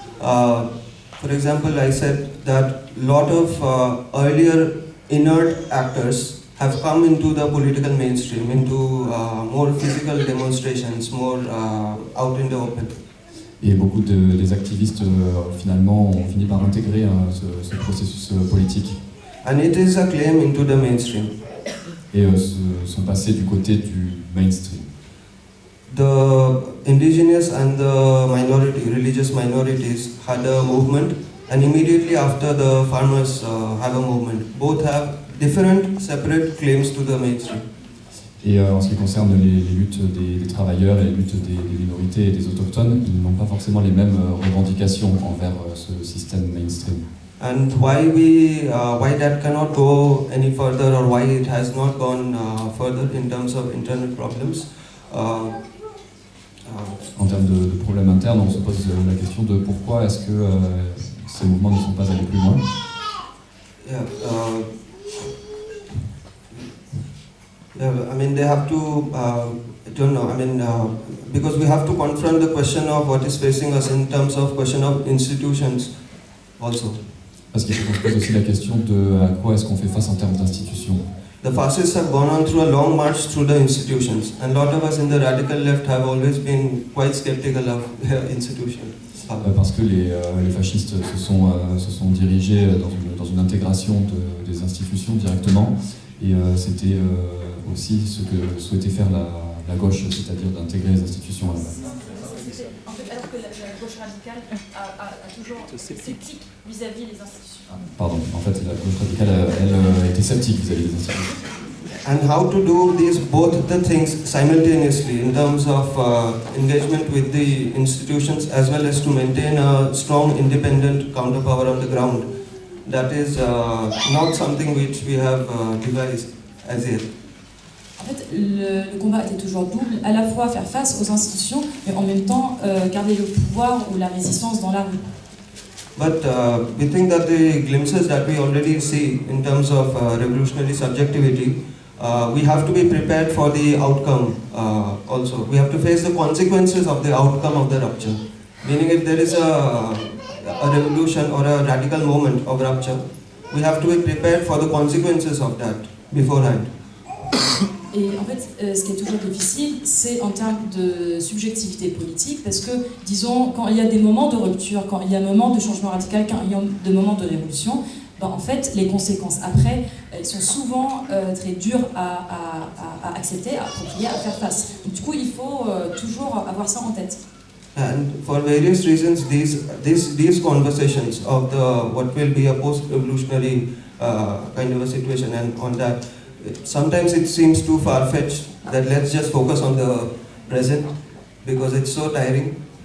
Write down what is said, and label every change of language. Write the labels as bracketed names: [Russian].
[English] For example, I said that lot of earlier inert actors have come into the political mainstream, into more physical demonstrations, more out in the open. [French] Et beaucoup des activistes finalement ont fini par intégrer ce processus politique. [English] And it is a claim into the mainstream. [French] Et sont passés du côté du mainstream. [English] The indigenous and the religious minorities had a movement, and immediately after the farmers have a movement. Both have different, separate claims to the mainstream. [French] Et en ce qui concerne les luttes des travailleurs et les luttes des minorités et des autochtones, ils n'ont pas forcément les mêmes revendications envers ce système mainstream. [English] And why that cannot go any further, or why it has not gone further in terms of internal problems. [French] En termes de problèmes internes, on se pose la question de pourquoi est-ce que ces mouvements ne sont pas allés plus loin. [English] I mean, they have to, I don't know, I mean, because we have to confront the question of what is facing us in terms of question of institutions also. [French] Parce qu'il faut qu'on se pose aussi la question de à quoi est-ce qu'on fait face en termes d'institutions. [English] The fascists have gone on through a long march through the institutions, and a lot of us in the radical left have always been quite skeptical of their institutions. [French] Parce que les fascistes se sont dirigés dans une intégration des institutions directement, et c'était aussi ce que souhaitait faire la gauche, c'est-à-dire d'intégrer les institutions à la base. En fait, alors que la gauche radicale a toujours été sceptique vis-à-vis des institutions. Pardon, en fait, la gauche radicale, elle était sceptique vis-à-vis des institutions. [English] And how to do both the things simultaneously in terms of engagement with the institutions, as well as to maintain a strong independent counterpower on the ground. That is not something which we have devised as yet. [French] En fait, le combat était toujours double, à la fois faire face aux institutions, mais en même temps garder le pouvoir ou la résistance dans la rue. [English] But we think that the glimpses that we already see in terms of revolutionary subjectivity, we have to be prepared for the outcome also. We have to face the consequences of the outcome of the rupture. Meaning, if there is a revolution or a radical moment of rupture, we have to be prepared for the consequences of that beforehand. [French] Et en fait, ce qui est toujours difficile, c'est en termes de subjectivité politique, parce que, disons, quand il y a des moments de rupture, quand il y a un moment de changement radical, quand il y a des moments de révolution, ben, en fait, les conséquences après, elles sont souvent très dures à accepter, à approprier, à faire face. Donc, du coup, il faut toujours avoir ça en tête. [English] And for various reasons, these conversations of what will be a post-revolutionary kind of a situation, and on that, sometimes it seems too far-fetched that let's just focus on the present because it's so tiring.